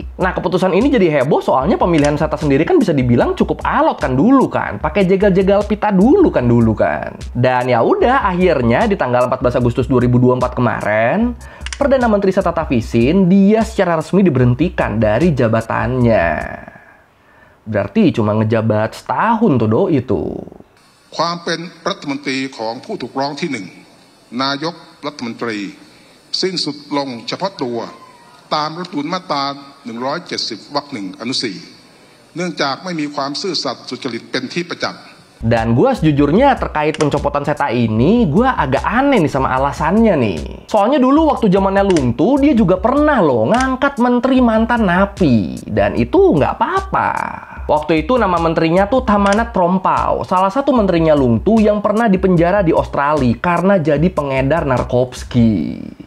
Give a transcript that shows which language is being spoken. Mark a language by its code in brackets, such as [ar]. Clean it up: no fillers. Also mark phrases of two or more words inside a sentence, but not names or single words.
[id] Nah keputusan ini jadi heboh soalnya pemilihan Seta sendiri kan bisa dibilang cukup alot kan dulu kan, pakai jegal-jegal Pita dulu kan. Dan ya udah akhirnya di tanggal 14 Agustus 2024 kemarin, Perdana Menteri Seta Thavisin dia secara resmi diberhentikan dari jabatannya. Berarti cuma ngejabat setahun tuh do itu. [th] ความเป็นรัฐมนตรีของผู้ถูกร้องที่หนึ่งนายกรัฐมนตรีสิ้นสุดลงเฉพาะตัวตามรัฐธรรมนูญมาตรา170 วรรค 1 อนุ 4 เนื่องจากไม่มีความซื่อสัตย์สุจริตเป็นที่ประจักษ์ [id] Dan gue sejujurnya terkait pencopotan Seta ini, gue agak aneh nih sama alasannya nih. Soalnya dulu waktu zamannya Lungtu, dia juga pernah loh ngangkat menteri mantan napi. Dan itu nggak apa-apa. Waktu itu nama menterinya tuh Tamanat Prompau, salah satu menterinya Lungtu yang pernah dipenjara di Australia karena jadi pengedar narkoba.